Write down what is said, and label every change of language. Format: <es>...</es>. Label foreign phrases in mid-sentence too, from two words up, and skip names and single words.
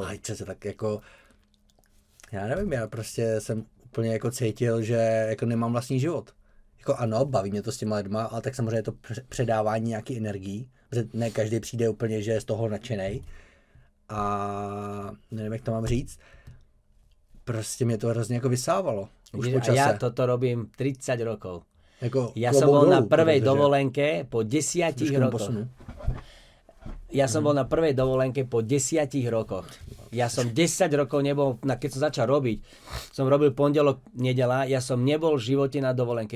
<cs>Ale čase tak jako, já nevím, já prostě jsem úplně jako cítil, že jako nemám vlastní život. Jako ano, baví mě to s těma lidma, ale tak samozřejmě je to předávání nějaký energií, protože ne každý přijde úplně, že je z toho nadšenej. a nevím, jak to mám říct, prostě mě to hrozně jako vysávalo. Už po čase.</cs> <sk>A ja toto robím 30 rokov.</sk> <cs>Jako</cs> <sk>Ja som bol na prvej</sk> <cs>protože</cs> <sk>dovolenke po 10 rokoch. Ja som bol na prvej dovolenke po 10 rokoch. Ja som 10 rokov nebol, keď som začal robiť, som robil pondelok, nedela, ja som nebol v živote na dovolenke.</sk>